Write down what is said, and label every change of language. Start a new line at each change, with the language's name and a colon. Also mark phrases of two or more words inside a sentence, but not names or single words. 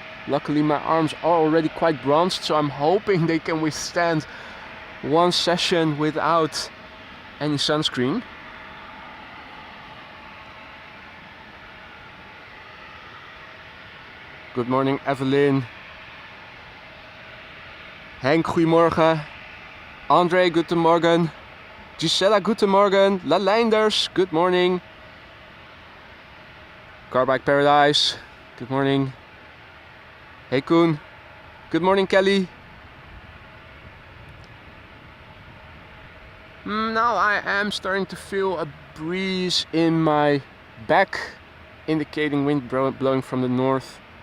English: Luckily, my arms are already quite bronzed, so I'm hoping they can withstand one session without any sunscreen. Good morning, Evelyn.
Dutch: Henk, goedemorgen.
German: André, guten Morgen. Gisela, guten Morgen.
English: La Leinders, good morning. Carbike Paradise, good morning. Hey Koen, good morning Kelly. Now I am starting to feel a breeze in my back, indicating wind blowing from the north.